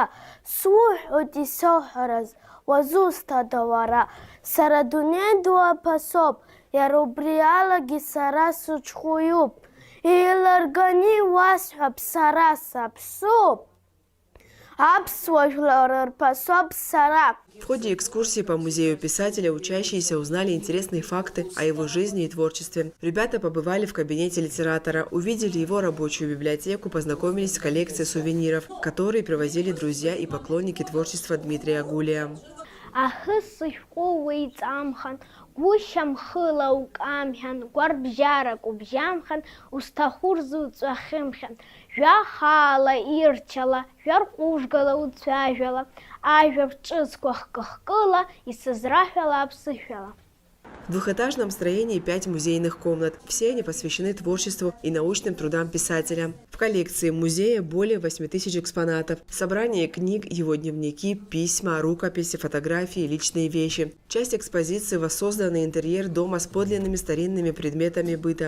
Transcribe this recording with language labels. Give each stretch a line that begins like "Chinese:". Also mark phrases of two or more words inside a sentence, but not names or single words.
Abkhazian: Суҳәоит исоуҳәараз, уазусҭада уара. Сара адунеи ду аԥасоуп, иара убри алагьы сара сыҽхәыҩуп. Еиларганы иуасҳәап, сара саԥсуп. Аԥсуа жәлар рԥасоуп сара.
Russian: В ходе экскурсии по музею писателя учащиеся узнали интересные факты о его жизни и творчестве. Ребята побывали в кабинете литератора, увидели его рабочую библиотеку, познакомились с коллекцией сувениров, которые привозили друзья и поклонники творчества Дмитрия Гулия.
Abkhazian: Гәышьамхыла укамхьан, гәарбжьарак убжьамхан, усҭахур зуҵәахымхьан. Жәахаала ирчала, жәарҟәыжәгала уцәажәала, ажәаб ҿыцқәа хкы-хкыла, исызраҳәала аԥсышәала.
Russian: В двухэтажном строении 5 музейных комнат. Все они посвящены творчеству и научным трудам писателя. В коллекции музея более 8000 экспонатов. Собрание книг, его дневники, письма, рукописи, фотографии, личные вещи. Часть экспозиции – воссозданный интерьер дома с подлинными старинными предметами быта.